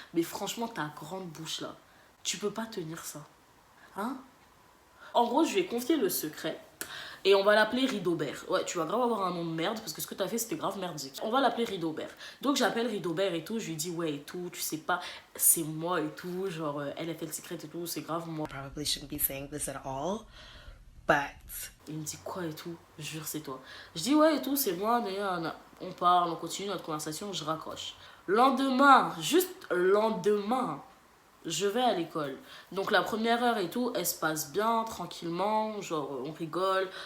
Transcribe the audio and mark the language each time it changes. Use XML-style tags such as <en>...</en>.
<fr>Mais franchement, ta grande bouche là, tu peux pas tenir ça. Hein? En gros, je lui ai confié le secret. Et on va l'appeler Ridobert. Ouais, tu vas grave avoir un nom de merde parce que ce que t'as fait c'était grave merdique. On va l'appeler Ridobert. Donc j'appelle Ridobert et tout, je lui dis ouais et tout, tu sais pas, c'est moi et tout, genre LFL Secret et tout, c'est grave moi.</fr> <en>Probably shouldn't be saying this at all, but</en> <fr>Il me dit quoi et tout, je jure c'est toi. Je dis ouais et tout, c'est moi, mais on parle, on continue notre conversation, je raccroche. Lendemain, juste lendemain, je vais à l'école. Donc la première heure et tout, elle se passe bien, tranquillement, genre on rigole.</fr>